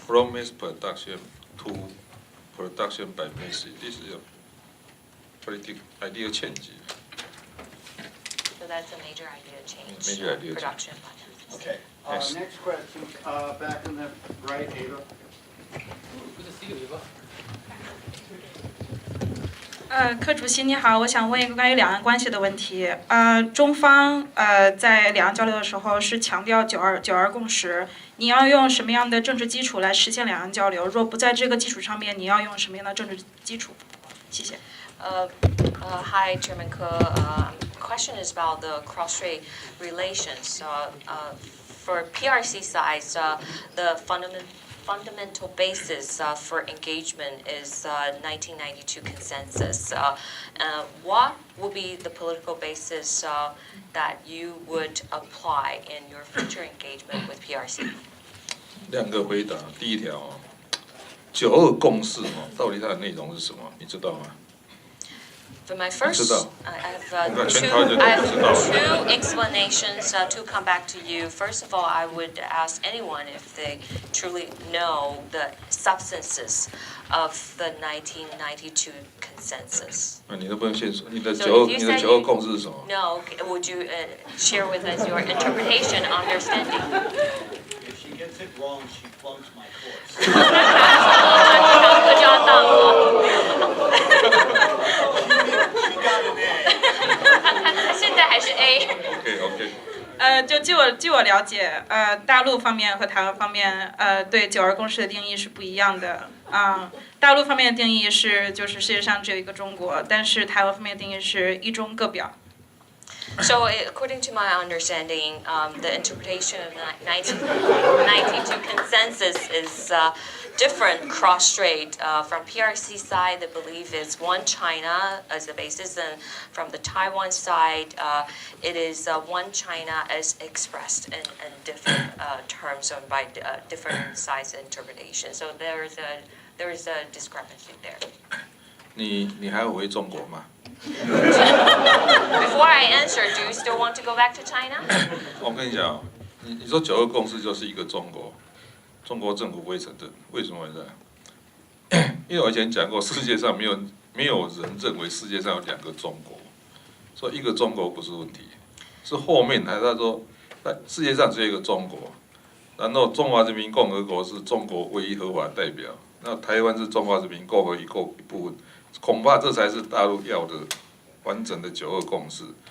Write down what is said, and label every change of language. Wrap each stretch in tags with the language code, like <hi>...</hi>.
<en>from mass production to production by message, this is a pretty ideal change. So that's a major idea change. Major idea change. Production by masses. Okay. Yes. Next question, back in the right, Ava. Good to see you, Eva.</en> <zh>柯主席你好，我想问一个关于两岸关系的问题。中方在两岸交流的时候是强调九二共识，你要用什么样的政治基础来实现两岸交流？若不在这个基础上面，你要用什么样的政治基础？谢谢。</zh> <en>Hi, Chairman Ko. Question is about the cross-strait relations. For PRC side, the fundamental basis for engagement is 1992 consensus. What would be the political basis that you would apply in your future engagement with PRC?</en> <zh>2个回答，第一条哦，92共识哦，到底它的内容是什么？你知道吗？</zh> <en>For my first, I have two explanations to come back to you. First of all, I would ask anyone if they truly know the substances of the 1992 consensus.</en> <zh>你都不用先说，你的92共识是什么？</zh> <en>No, would you share with us your interpretation, understanding? If she gets it wrong, she flunks my course.</en> <zh>这就要当了。现在还是 A。</zh> <en>OK。</en> <zh>就据我了解，大陆方面和台湾方面，对92共识的定义是不一样的。大陆方面的定义是，就是世界上只有一个中国，但是台湾方面的定义是一中各表。</zh> <en>So, according to my understanding, the interpretation of 1992 consensus is different cross-strait. From PRC side, the belief is one China as the basis, and from the Taiwan side, it is one China as expressed in different terms or by different sides of interpretation. So there is a discrepancy there.</en> <zh>你还要回中国吗？</zh> <en>Before I answer, do you still want to go back to China?</en> <zh>我跟你讲，你说92共识就是一个中国，中国政府不会承认，为什么会这样？因为我以前讲过，世界上没有人认为世界上有2个中国，所以一个中国不是问题，是后面他说，世界上只有一个中国，然后中华人民共和国是中国唯一合法代表，那台湾是中华人民共和国一部分，恐怕这才是大陆要的完整的9·2共识。</zh>